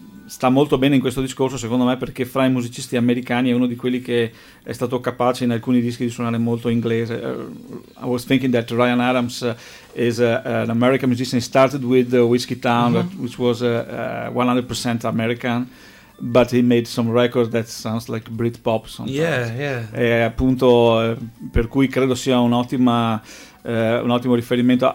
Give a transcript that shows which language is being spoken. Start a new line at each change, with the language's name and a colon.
Italian: sta molto bene in questo discorso, secondo me, perché fra i musicisti americani è uno di quelli che è stato capace in alcuni dischi di suonare molto inglese.
English: I was thinking that Ryan Adams is an American musician. He started with Whiskey Town, which was 100% American, but he made some record that sounds like Britpop sometimes. Yeah.
Italian: E appunto, per cui credo sia un'ottima un ottimo riferimento.